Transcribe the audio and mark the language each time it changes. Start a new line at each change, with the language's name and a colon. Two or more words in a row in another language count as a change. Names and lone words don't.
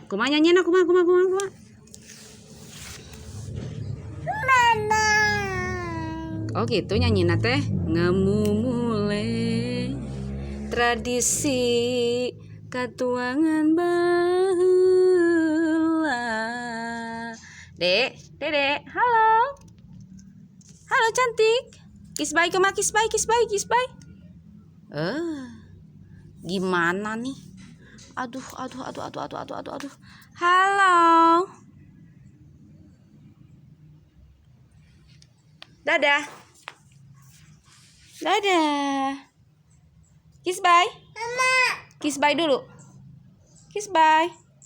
Sundanese: Kumaha nyanyiana kumaha oh gitu nyanyiina teh. Ngemumule tradisi katuangan baheula.
Indonesian: Dede halo cantik,
English: kiss bye kumaha kiss bye.
Indonesian: Gimana nih? Aduh. Halo. Dadah.
English: Kiss bye. Mama. Kiss bye dulu. Kiss bye.